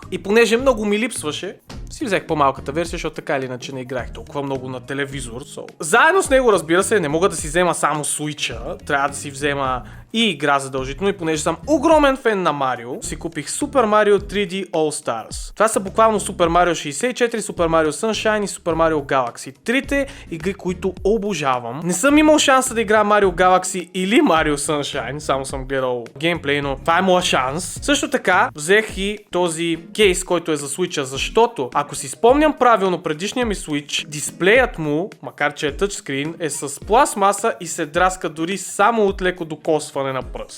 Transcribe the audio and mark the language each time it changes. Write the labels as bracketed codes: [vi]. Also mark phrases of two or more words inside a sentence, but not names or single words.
[bg] И понеже много ми липсваше, си взех по-малката версия, защото така или иначе не играх толкова много на телевизор. Заедно с него, разбира се, не мога да си взема само Switch-а. Трябва да си взема и игра задължително. И понеже съм огромен фен на Марио, си купих Super Mario 3D All Stars. Това са буквално Super Mario 64, Super Mario Sunshine и Super Mario Galaxy. Трите игри, които обожавам. Не съм имал шанса да играя Mario Galaxy или Mario Sunshine, само съм гледал геймплей, но това е моя шанс. Също така, взех и този кейс, който е за Switch-а, защото ако си спомням правилно предишния ми Switch, дисплеят му, макар че е тъчскрин, е с пластмаса и се драска дори само от леко докосване на пръст.